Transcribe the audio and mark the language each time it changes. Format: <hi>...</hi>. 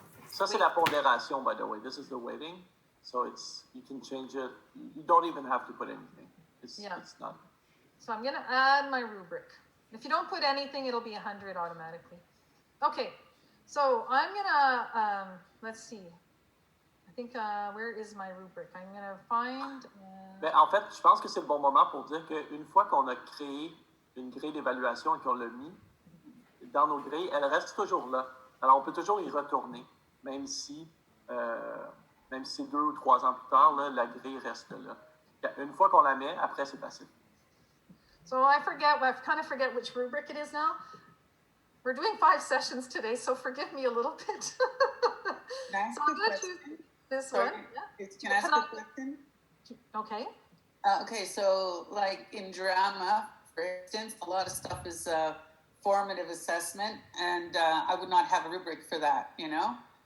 <fr>Ça, c'est la pondération,</fr> <en>by the way. This is the weighting. So you can change it. You don't even have to put anything. It's not. So I'm going to add my rubric. If you don't put anything, it'll be 100 automatically. Okay, so I'm going to, let's see. I think, where is my rubric? I'm going to find...</en> <fr>Mais en fait, je pense que c'est le bon moment pour dire qu'une fois qu'on a créé une grille d'évaluation et qu'on l'a mis dans nos grilles, elle reste toujours là. Alors, on peut toujours y retourner, même si 2 ou 3 ans plus tard, là, la grille reste là. Une fois qu'on la met, après, c'est facile.</fr> <en>So I kind of forget which rubric it is now. We're doing 5 sessions today, so forgive me a little bit. So I'm going to choose this one. Yeah. Can I ask a question? Okay. Okay, so like in drama, for instance, a lot of stuff is formative assessment, and I would not have a rubric for that, you know?</en>